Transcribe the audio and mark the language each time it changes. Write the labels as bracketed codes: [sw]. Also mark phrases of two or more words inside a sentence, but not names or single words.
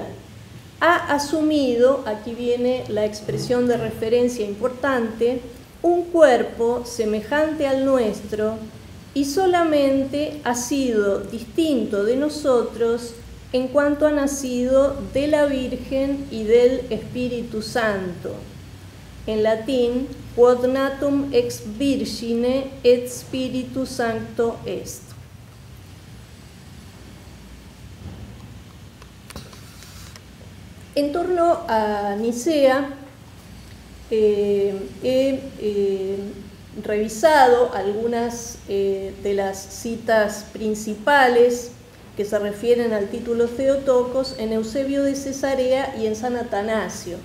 [es] Ha asumido, aquí viene la expresión de referencia importante, un cuerpo semejante al nuestro, y solamente ha sido distinto de nosotros en cuanto ha nacido de la Virgen y del Espíritu Santo. En latín, [la] quod natum ex virgine et Spiritu Sancto est. [es] En torno a Nicea, he revisado algunas de las citas principales que se refieren al título Theotokos en Eusebio de Cesarea y en San Atanasio.